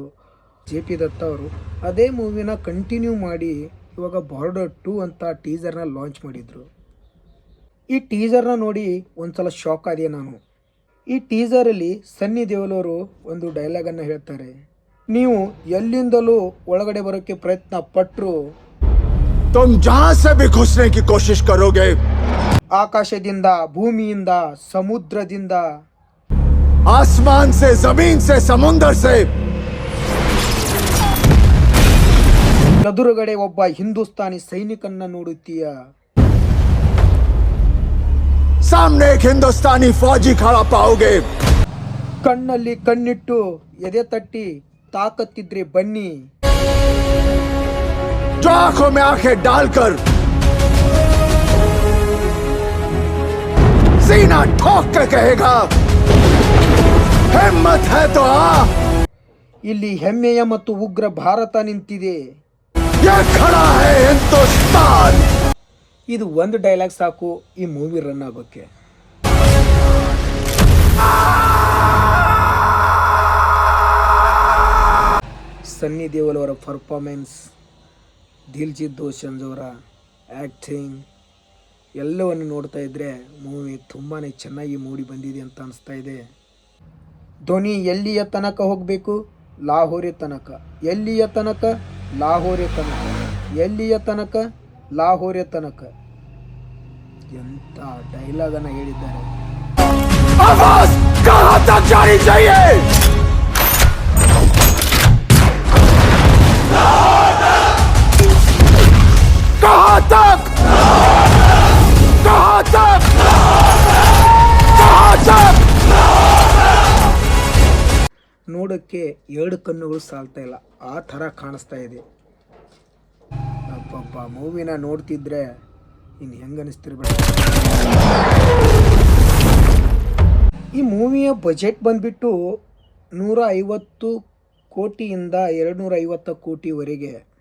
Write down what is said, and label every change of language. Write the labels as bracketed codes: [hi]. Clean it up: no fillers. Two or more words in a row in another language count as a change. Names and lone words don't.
[kn] JP ದತ್ತ ಅವರು ಅದೇ ಮೂವಿನ ಕಂಟಿನ್ಯೂ ಮಾಡಿ ಇವಾಗ ಬಾರ್ಡರ್ 2 ಅಂತ ಟೀಸರ್ನ ಲಾಂಚ್ ಮಾಡಿದರು. ಈ ಟೀಸರ್ನ ನೋಡಿ ಒಂದ್ಸಲ ಶಾಕ್ ಆದೆ ನಾನು. ಈ ಟೀಸರಲ್ಲಿ ಸನ್ನಿ ದೇವಲ್ ಅವರು ಒಂದು ಡೈಲಾಗನ್ನು ಹೇಳ್ತಾರೆ, ನೀವು ಎಲ್ಲಿಂದಲೂ ಒಳಗಡೆ ಬರೋಕ್ಕೆ ಪ್ರಯತ್ನ ಪಟ್ಟರು [hi] तुम जहां से भी घुसने की कोशिश करोगे, [kn] ಆಕಾಶದಿಂದ, ಭೂಮಿಯಿಂದ, ಸಮುದ್ರದಿಂದ, [hi] आसमान से, जमीन से, समुंदर से, [kn] ಎದುರುಗಡೆ ಒಬ್ಬ ಹಿಂದೂಸ್ತಾನಿ ಸೈನಿಕನ್ನ ನೋಡುತ್ತೀಯ. [hi] सामने एक हिंदुस्तानी फौजी खड़ा पाओगे. [kn] ಕಣ್ಣಲ್ಲಿ ಕಣ್ಣಿಟ್ಟು ಎದೆ ತಟ್ಟಿ ತಾಕತ್ತಿದ್ರೆ ಬನ್ನಿ. [hi] जो आंखों में आंखें डालकर सीना ठोक के कहेगा हिम्मत है तो आ. [kn] ಇಲ್ಲಿ ಹೆಮ್ಮೆಯ ಮತ್ತು ಉಗ್ರ ಭಾರತ ನಿಂತಿದೆ. [hi] ये खड़ा है हिंदुस्तान. [kn] ಇದು ಒಂದು ಡೈಲಾಗ್ ಸಾಕು ಈ ಮೂವಿ ರನ್ ಆಗೋಕ್ಕೆ. ಸನ್ನಿ ದೇವಲ್ ಅವರ ಪರ್ಫಾರ್ಮೆನ್ಸ್, ದಿಲ್ಜಿತ್ ದೋಸಂಜ್ ಅವರ ಆ್ಯಕ್ಟಿಂಗ್ ಎಲ್ಲವನ್ನು ನೋಡ್ತಾ ಇದ್ದರೆ ಮೂವಿ ತುಂಬಾ ಚೆನ್ನಾಗಿ ಮೂಡಿ ಬಂದಿದೆ ಅಂತ ಅನಿಸ್ತಾ ಇದೆ. ಧ್ವನಿ ಎಲ್ಲಿಯ ತನಕ ಹೋಗಬೇಕು? ಲಾಹೋರೆ ತನಕ. ಎಲ್ಲಿಯ ತನಕ? ಲಾಹೋರೆ ತನಕ. ಎಲ್ಲಿಯ ತನಕ? ಲಾಹೋರೆ ತನಕ. ಎಂಥ ಡೈಲಾಗನ್ನು ಹೇಳಿದ್ದಾರೆ. [hi] आवाज कहां तक जानी चाहिए? कहां तक? कहां तक? कहां तक? [kn] ನೋಡೋಕ್ಕೆ ಎರಡು ಕಣ್ಣುಗಳು ಸಾಲ್ತಾ ಇಲ್ಲ, ಆ ಥರ ಕಾಣಿಸ್ತಾ ಇದೆ. ಅಪ್ಪಪ್ಪ, ಮೂವಿನ ನೋಡ್ತಿದ್ರೆ ಇನ್ನು ಹೆಂಗೆ ಅನಿಸ್ತಿರ್ಬೇಡ. ಈ ಮೂವಿಯ ಬಜೆಟ್ ಬಂದುಬಿಟ್ಟು 150 ಕೋಟಿಯಿಂದ 250 ಕೋಟಿವರೆಗೆ.